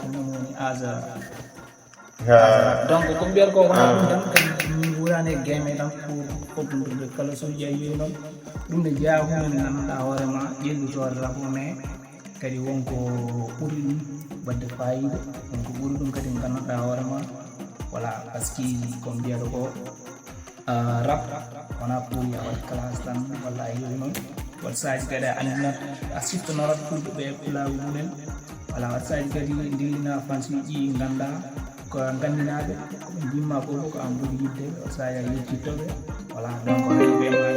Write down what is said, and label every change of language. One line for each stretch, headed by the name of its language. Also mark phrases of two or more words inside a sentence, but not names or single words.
Fula: pamta ko non woni asa donc ko mbiyata ko wona ɗum tan kadi min wurani e game tan pour foɗɗude kala so jeeyi noon ɗum ne jeeya hunde nde ganduɗa hoorema ƴellutorde tan ko mais kadi wonko ɓuri ɗum wadde fayida wonko ɓuri ɗum kadi ganduɗa hoorema
French: voilà par ce que
Fula: ko mbiyata ko rap wona pour ya waɗ classe tan walla a yeewi noon wat saji kadi a andinat a siftanorat fulɓe ɓe pulawi mumen voilà wat saji kadi ndillina fansiji ganda ko gandinaɓe koɓe jimma fof ko an ɓuuri yidde wat saji a yettittoɓe
French: voilà donc
Fula: ɓemaɓe